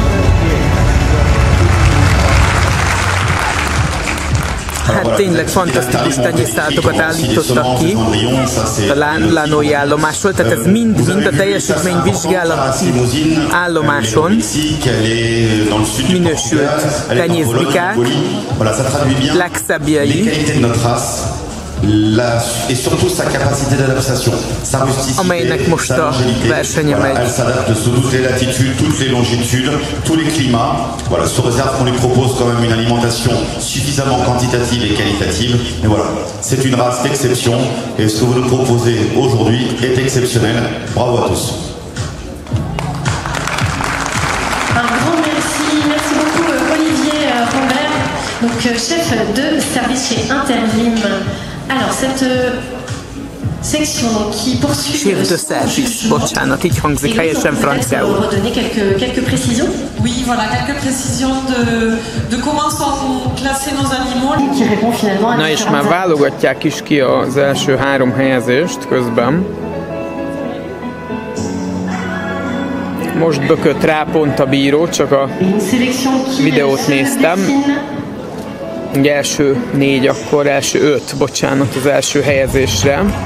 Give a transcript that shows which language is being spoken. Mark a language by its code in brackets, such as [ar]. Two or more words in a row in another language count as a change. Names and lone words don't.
[hu] Hát tényleg fantasztikus tenyészállatokat állítottak ki a Lannoy állomásról, tehát ez mind a teljesítményvizsgálati állomáson minősült tenyészbikák, legszebbjei, [fr] et surtout sa capacité d'adaptation, sa [hu] amelynek most a versenye megy. [fr] Elle s'adapte sous toutes les latitudes, toutes les longitudes, tous les climats. Voilà, sous réserve qu'on lui propose quand même une alimentation suffisamment quantitative et qualitative. Mais voilà, c'est une race d'exception et ce que vous nous proposez aujourd'hui est exceptionnel. Bravo à tous. Un grand merci beaucoup Olivier Rambert, donc chef de service chez Interlim. Alors, cette section qui poursuit... Chef de service, [hu] bocsánat, így hangzik helyesen franciául. [fr] Redonner quelques précisions? Oui, voilà, quelques précisions de comment sont classés nos animaux. Qui répond finalement à... [hu] Na és már válogatják is ki az első 3 helyezést közben. Most bökött rá pont a bíró, csak a videót néztem. Ugye első 4, akkor első 5, bocsánat, az első helyezésre.